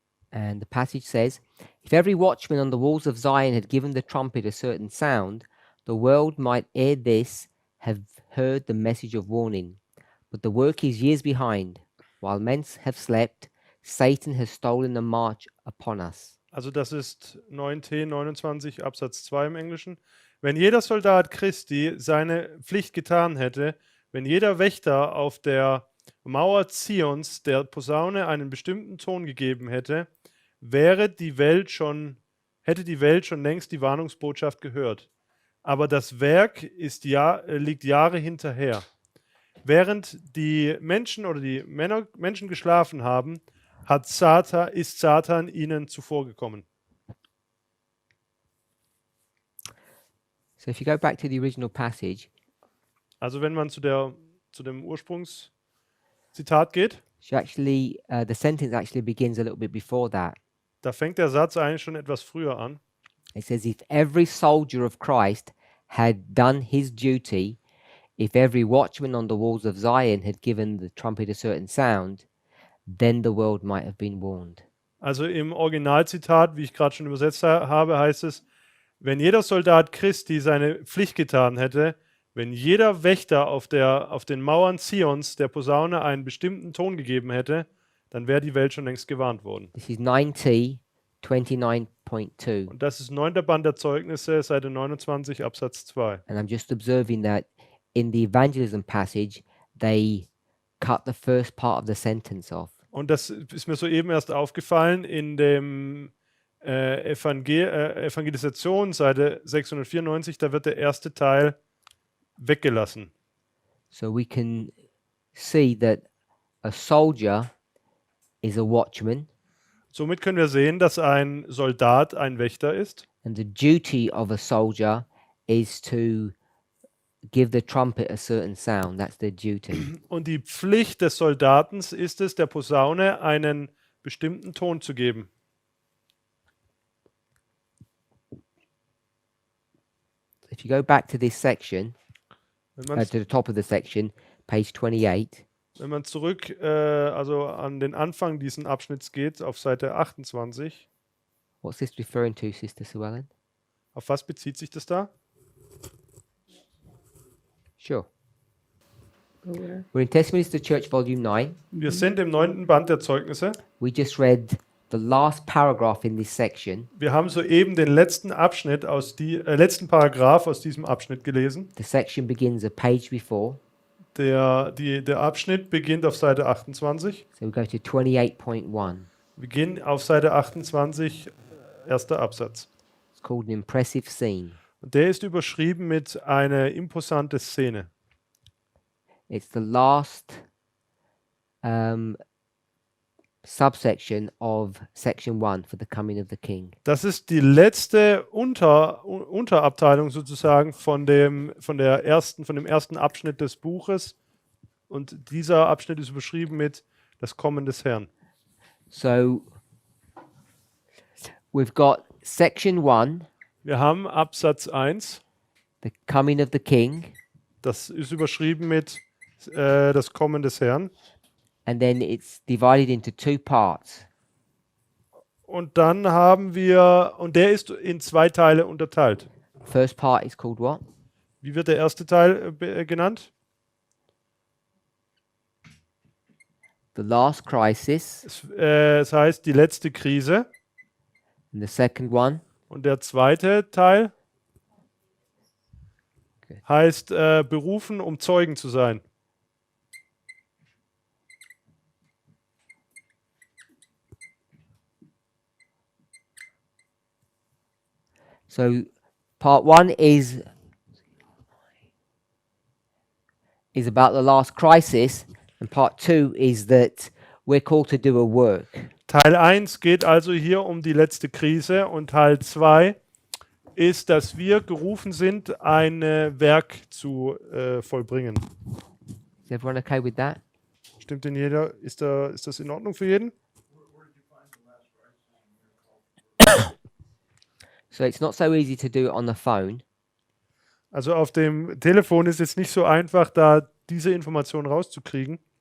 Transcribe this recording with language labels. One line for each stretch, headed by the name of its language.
English: And the passage says, if every watchman on the walls of Zion had given the trumpet a certain sound, the world might ere this have heard the message of warning. But the work is years behind. While men have slept, Satan has stolen the march upon us.
German: Also das ist 9t 29 Absatz 2 im Englischen. Wenn jeder Soldat Christi seine Pflicht getan hätte, wenn jeder Wächter auf der Mauer Zions der Posaune einen bestimmten Ton gegeben hätte, hätte die Welt schon längst die Warnungsbotschaft gehört. Aber das Werk liegt Jahre hinterher. Während die Menschen oder die Menschen geschlafen haben, ist Satan ihnen zuvorgekommen.
English: So if you go back to the original passage,
German: Also wenn man zu dem Ursprungszitat geht,
English: the sentence actually begins a little bit before that.
German: da fängt der Satz eigentlich schon etwas früher an.
English: It says, if every soldier of Christ had done his duty, if every watchman on the walls of Zion had given the trumpet a certain sound, then the world might have been warned.
German: Also im Originalzitat, wie ich gerade schon übersetzt habe, heißt es, wenn jeder Soldat Christi seine Pflicht getan hätte, wenn jeder Wächter auf den Mauern Zions der Posaune einen bestimmten Ton gegeben hätte, dann wäre die Welt schon längst gewarnt worden.
English: This is 9T 29.2.
German: Und das ist 9. Band der Zeugnisse, Seite 29, Absatz 2.
English: And I'm just observing that in the evangelism passage, they cut the first part of the sentence off.
German: Und das ist mir soeben erst aufgefallen in dem Evangelisation, Seite 694, da wird der erste Teil weggelassen.
English: So we can see that a soldier is a watchman,
German: Somit können wir sehen, dass ein Soldat ein Wächter ist.
English: and the duty of a soldier is to give the trumpet a certain sound. That's their duty.
German: Und die Pflicht des Soldaten ist es, der Posaune einen bestimmten Ton zu geben.
English: If you go back to this section,
German: Wenn man,
English: to the top of the section, page 28,
German: wenn man zurück also an den Anfang dieses Abschnitts geht, auf Seite 28,
English: what's this referring to, Sister Sue Ellen?
German: auf was bezieht sich das da?
English: Sure. We're in Testimonies to the Church, Volume 9.
German: Wir sind im 9. Band der Zeugnisse.
English: We just read the last paragraph in this section.
German: Wir haben soeben den letzten letzten Paragraph aus diesem Abschnitt gelesen.
English: The section begins a page before.
German: Der Abschnitt beginnt auf Seite 28.
English: So we go to 28.1.
German: Wir gehen auf Seite 28, erster Absatz.
English: It's called an impressive scene.
German: Und der ist überschrieben mit einer imposante Szene.
English: It's the last subsection of section 1 for the coming of the king.
German: Das ist die letzte Unterabteilung sozusagen von dem ersten Abschnitt des Buches. Und dieser Abschnitt ist überschrieben mit das Kommen des Herrn.
English: So we've got section 1,
German: Wir haben Absatz 1,
English: the coming of the king,
German: das ist überschrieben mit das Kommen des Herrn.
English: and then it's divided into 2 parts.
German: Und dann haben wir, und der ist in 2 Teile unterteilt.
English: First part is called what?
German: Wie wird der erste Teil genannt?
English: The last crisis,
German: Es heißt die letzte Krise.
English: and the second one,
German: Und der zweite Teil
English: Okay.
German: heißt berufen, um Zeugen zu sein.
English: so part 1 is about the last crisis, and part 2 is that we're called to do a work.
German: Teil 1 geht also hier um die letzte Krise und Teil 2 ist, dass wir gerufen sind, ein Werk zu vollbringen.
English: Is everyone okay with that?
German: Stimmt denn jeder? Ist das in Ordnung für jeden?
English: So it's not so easy to do it on the phone.
German: Also auf dem Telefon ist es nicht so einfach, da diese Information rauszukriegen.